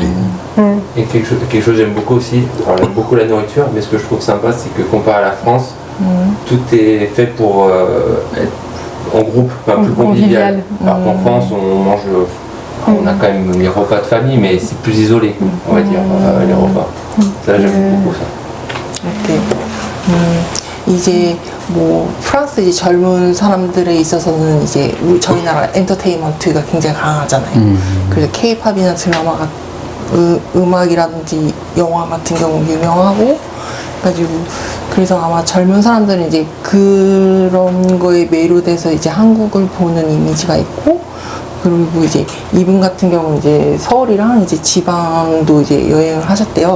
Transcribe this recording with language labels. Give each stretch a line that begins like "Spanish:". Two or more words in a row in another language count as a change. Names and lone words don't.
French: Et quelque chose que j'aime beaucoup aussi, alors j'aime beaucoup la nourriture, mais ce que je trouve sympa, c'est que comparé à la France, tout est fait pour être en groupe, enfin, plus convivial. Alors qu'en France, on mange, on a quand même les repas de famille, mais c'est plus isolé, on va dire, les repas. Ça, j'aime beaucoup ça.
Korean: 이렇게 이제 뭐 프랑스 이제 젊은 사람들에 있어서는 이제 저희 나라 엔터테인먼트가 굉장히 강하잖아요. 그래서 K-팝이나 드라마 음악이라든지 영화 같은 경우 유명하고 가지고 그래서 아마 젊은 사람들은 이제 그런 거에 매료돼서 이제 한국을 보는 이미지가 있고 그리고 이제 이분 같은 경우는 이제 서울이랑 이제 지방도 이제 여행을 하셨대요.